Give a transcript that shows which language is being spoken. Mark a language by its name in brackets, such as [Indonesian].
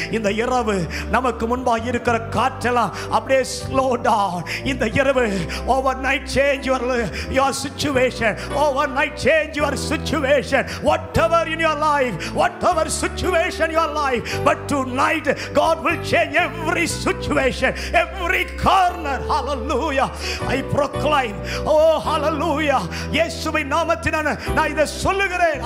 [Tamil] இந்த இரவு நமக்கு முன்பாக இருக்கிற காற்றெல்லாம் அப்படியே [English] slow down. [Tamil] இந்த இரவு [English] overnight change your situation, overnight change your situation, whatever in your life, whatever situation in your life, but tonight God will change every situation, every corner. Hallelujah. I proclaim, oh hallelujah, [Tamil] இயேசுவின் நாமத்தினால நான் இதை சொல்லுகிறேன்.